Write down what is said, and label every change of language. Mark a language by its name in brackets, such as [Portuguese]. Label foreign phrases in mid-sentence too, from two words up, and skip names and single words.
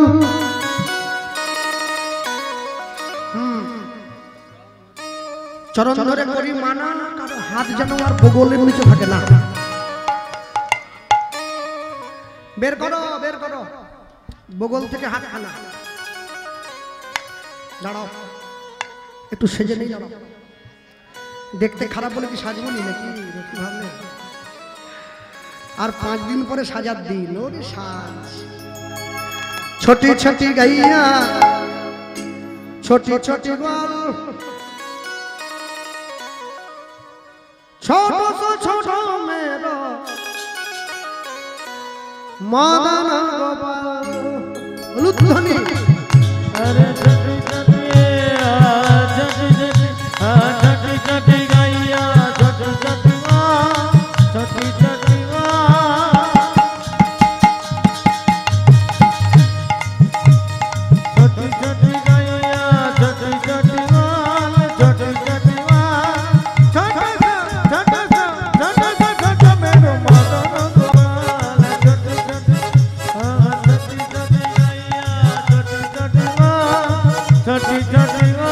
[Bangla] চরণ ধরে করি মানা কারো হাত যেন আর বগলের নিচে থাকে না বের করো বগল থেকে হাত খানা দাঁড়াও একটু সেজে নেই দাঁড়াও দেখতে খারাপ বলে কি সাজবো নি নাকি ভাবলে আর 5 দিন পরে সাজার দিন ওরে সাজ [Hindi] छोटी छोटी गैया छोटी छोटी ग्वाल छोटो सो छोटो मेरो मदन गोपाल लुत्थनी अरे छोटी छोटी छोटी छोटी गैया छोटी छोटी छोटी छोटी छोटी छोटी गैया छोटी छोटी छोटी छोटी छोटा मेरो मदन गोपाल छोटी छोटी छोटी छोटी गैया छोटी छोटी छोटी छोटी